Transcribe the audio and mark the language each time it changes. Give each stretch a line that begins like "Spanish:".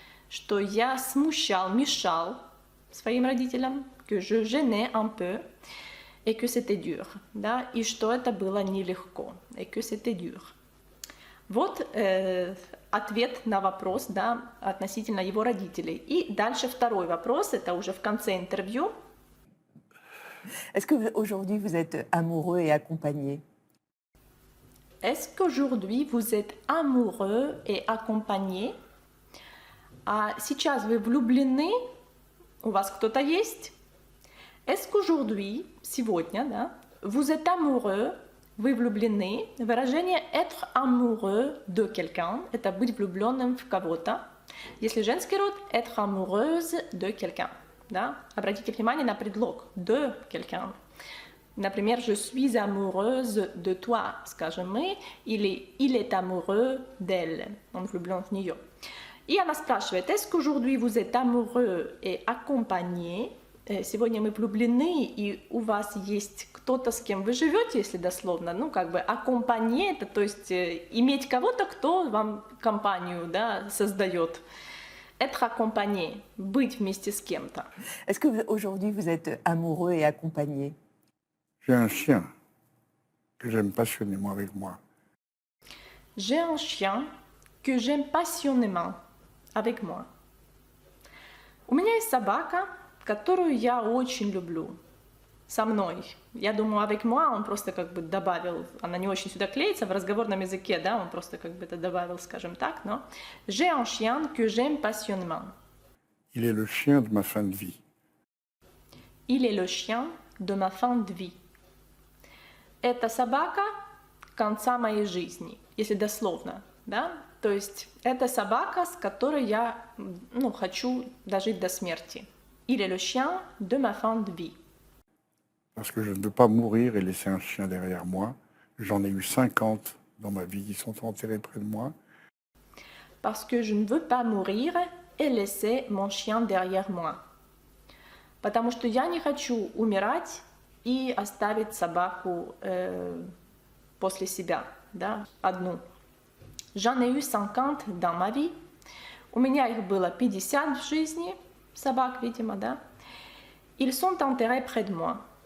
Russian: что я смущал, мешал своим родителям,
French: que je gênais un peu, et que c'était dur,
Russian: да, и что это было нелегко,
French: et que c'était dur.
Russian: Вот ответ на вопрос, да, относительно его родителей. И дальше второй вопрос, это уже в конце интервью.
French: Est-ce qu'aujourd'hui vous êtes amoureux et accompagné? Est-ce qu'aujourd'hui vous êtes amoureux et accompagné?
Russian: А сейчас вы влюблены? У вас кто-то есть?
French: Est-ce qu'aujourd'hui,
Russian: сегодня, да,
French: vous êtes amoureux,
Russian: вы влюблены? Выражение
French: être amoureux de quelqu'un,
Russian: это быть влюбленным в кого-то. Если женский род,
French: être amoureuse de quelqu'un,
Russian: да. Обратите внимание на предлог de quelqu'un. Например,
French: je suis amoureuse de toi,
Russian: скажем мы, или
French: il est amoureux d'elle,
Russian: он влюблен в нее. И она спрашивает,
French: est-ce qu'aujourd'hui vous êtes amoureux et accompagné?
Russian: Сегодня мы влюблены, и у вас есть кто-то, с кем вы живете, если дословно, ну, как бы accompagné, это, то есть иметь кого-то, кто вам компанию, да, создает.
French: Être accompagné,
Russian: быть вместе с кем-то.
French: Est-ce qu'aujourd'hui vous êtes amoureux et accompagné? J'ai un chien que j'aime passionnément avec moi. J'ai un chien que j'aime passionnément avec moi.
Russian: У меня есть собака, которую я очень люблю. Со мной. Я думаю,
French: avec moi
Russian: он просто как бы добавил, она не очень сюда клеится, в разговорном языке, да, он просто как бы это добавил, скажем так, но
French: j'ai un chien que j'aime passionnément. Il est le chien de ma fin de vie. Il est le chien de ma fin de vie.
Russian: Это собака конца моей жизни, если дословно, да, то есть это собака, с которой я, ну, хочу дожить до смерти.
French: Il est le chien de ma fin de vie. Parce que je ne veux pas mourir et laisser un chien derrière moi. J'en ai eu 50 dans ma vie qui sont enterrés près de moi. Parce que je ne veux pas mourir et laisser mon chien derrière moi.
Russian: Потому что я не хочу умирать и оставить собаку после себя, да, одну.
French: J'en ai eu 50 dans ma vie.
Russian: У меня их было 50 в жизни, собак, видимо, да.
French: Ils sont enterrés près de moi.